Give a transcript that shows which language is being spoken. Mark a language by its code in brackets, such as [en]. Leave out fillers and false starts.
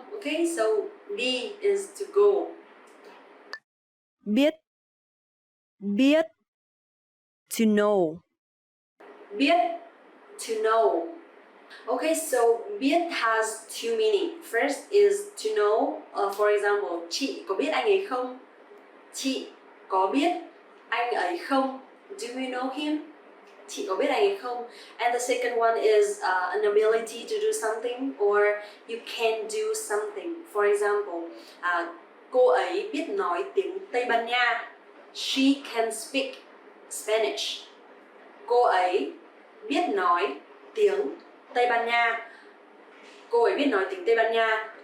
[en] Okay, so đi is to go. [vi] Biết. Biết. [en] To know. [vi] Biết, [en] to know. Okay, so biết has two meaning. First is to know. For example, [vi] chị có biết anh ấy không? Chị có biết anh ấy không? [en] Do you know him? [vi] Chị có biết anh ấy không? [en] And the second one is an ability to do something or you can do something. For example, [vi] cô ấy biết nói tiếng Tây Ban Nha. [en] She can speak Spanish. [vi] Cô ấy biết nói tiếng Tây Ban Nha. Cô ấy biết nói tiếng Tây Ban Nha.